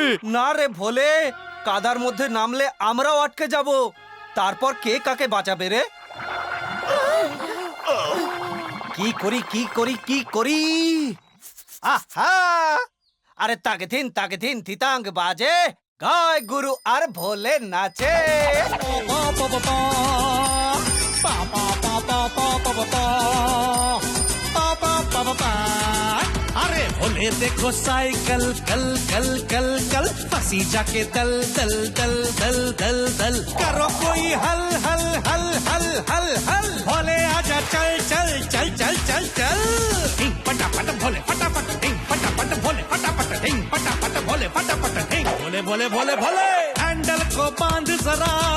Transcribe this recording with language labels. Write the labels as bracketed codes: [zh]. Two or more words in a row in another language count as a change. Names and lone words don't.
[bn] না রে ভোলে, কাদার মধ্যে নামলে আমরাও আটকে যাব। তারপর কে কাকে বাঁচাবে রে? কি করি? আহা! আরে তাকে দিন থিতাঙ্গ বাজে, গায় গুরু আর ভোলে নাচে। [hi] अरे भोले देखो साइकिल कल कल कल कल फंसी जाके दल दल दल दल दल दल करो कोई हल हल हल हल हल हल भोले आजा चल चल चल चल चल चल ढिंग पटापट भोले फटाफट ढिंग पटापट भोले फटाफट ढिंग पटापट भोले फटाफट ढिंग भोले भोले भोले भोले हैंडल को बांध जरा